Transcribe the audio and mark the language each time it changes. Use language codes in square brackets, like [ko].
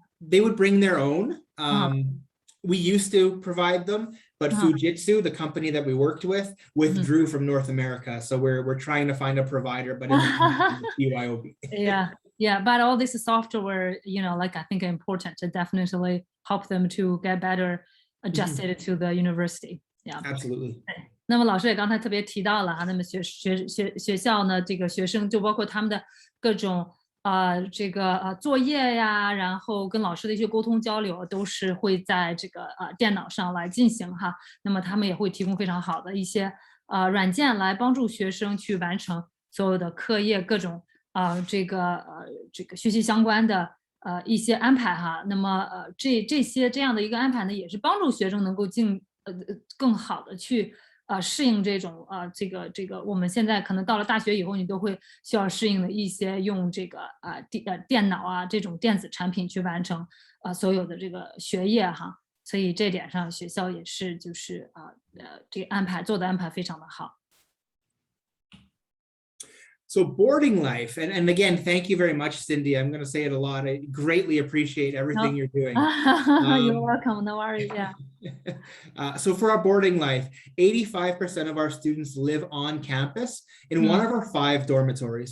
[en] They would bring their own. we used to provide them, but Fujitsu, the company that we worked with, withdrew from North America. So we're trying to find a provider, but in the BYOB. Yeah, but all this software, like I think important to definitely help them to get better adjusted to the university. Yeah, absolutely. [zh] 那么老师也刚才特别提到了哈，那么学校呢，这个学生就包括他们的各种这个作业呀，然后跟老师的一些沟通交流，都是会在这个电脑上来进行哈。那么他们也会提供非常好的一些软件来帮助学生去完成所有的课业各种这个学习相关的一些安排哈。那么这样的一个安排呢，也是帮助学生能够更好的去适应这种这个我们现在可能到了大学以后，你都会需要适应的一些用这个电脑啊这种电子产品去完成所有的这个学业哈。所以这点上学校也是就是这个做的安排非常的好。 [en] So boarding life, and again, thank you very much, Cindy. I'm going to say it a lot. I greatly appreciate everything you're doing. You're welcome. No worries. Yeah. So for our boarding life, 85% of our students live on campus in one of our 5 dormitories.